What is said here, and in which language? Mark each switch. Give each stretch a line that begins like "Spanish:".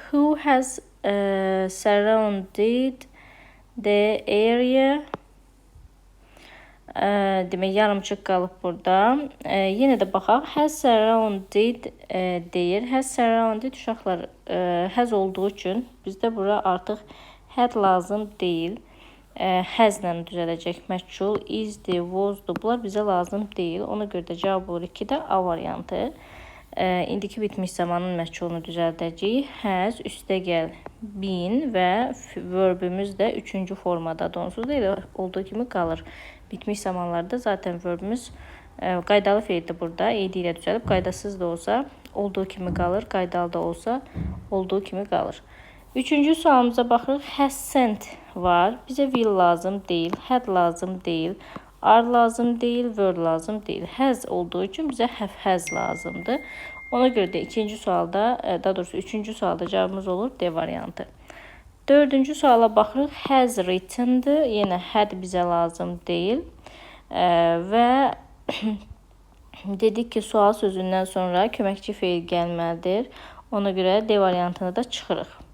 English: Who has surrounded the area?
Azerbaijani: Demək, yarımçıq qalıb burada. Yenə də baxaq.
English: Has surrounded
Azerbaijani: deyir.
English: Has surrounded
Azerbaijani: uşaqlar has olduğu üçün bizdə bura artıq had lazım deyil. Has-lə düzələcək məchul. Is-dir, was-dur. Bunlar bizə lazım deyil. Ona görə də cavab olur 2-də A variantı. İndiki bitmiş zamanın məchulunu düzəldəcəyik. Has, üstəgəl been və verbimiz də 3-cü formadadır. Onsuz da elə olduğu kimi qalır. Bitmiş zamanlarda zaten verbimiz qaydalı feildir burada. Ed ilə düzəlib, qaydasız da olsa olduğu kimi qalır, qaydalı da olsa olduğu kimi qalır. Üçüncü sualımıza baxırıq.
English: Has sent
Azerbaijani: var. Bizə will lazım deyil, had lazım deyil, are lazım deyil, were lazım deyil. Has olduğu üçün bizə have has lazımdır. Ona görə də ikinci sualda, daha doğrusu üçüncü sualda cavabımız olur D variantı. Dördüncü suala baxırıq.
English: Has written-
Azerbaijani: dır. Yenə had bizə lazım deyil. Və dedik ki, sual sözündən sonra köməkçi feil gəlməlidir. Ona görə D variantını da çıxırıq.